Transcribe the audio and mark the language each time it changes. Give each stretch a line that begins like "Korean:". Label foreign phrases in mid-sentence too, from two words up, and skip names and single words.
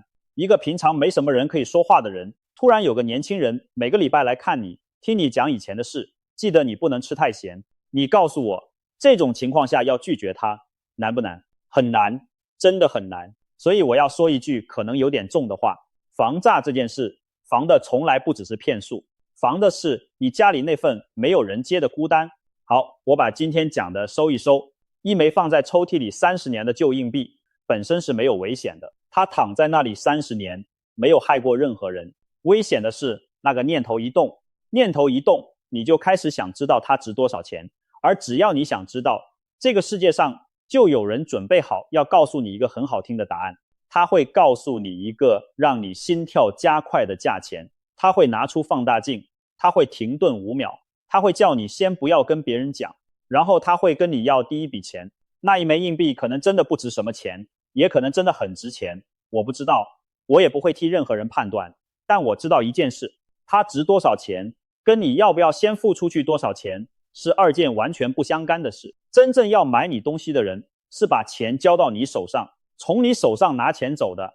Chinese: 一個平常沒什麼人可以說話的人，突然有個年輕人每個禮拜來看你，聽你講以前的事，記得你不能吃太鹹。你告訴我，這種情況下要拒絕他，難不難？很難，真的很難。所以我要說一句可能有點重的話，防詐這件事，防的從來不只是騙術，防的是你家裡那份沒有人接的孤單。好，我把今天講的收一收。一枚放在抽屜裡30年的舊硬幣，本身是沒有危險的，它躺在那裡30年，沒有害過任何人。危險的是那個念頭一動，念頭一動，你就開始想知道它值多少錢。而只要你想知道，這個世界上就有人準備好要告訴你一個很好聽的答案。他會告訴你一個讓你心跳加快的價錢，他會拿出放大鏡，他會停頓5秒，他會叫你先不要跟別人講，然後他會跟你要第一筆錢。那一枚硬幣可能真的不值什麼錢，也可能真的很值錢，我不知道，我也不會替任何人判斷。但我知道一件事，它值多少錢，跟你要不要先付出去多少錢，是2件完全不相干的事。真正要買你東西的人，是把錢交到你手上，從你手上拿錢走的。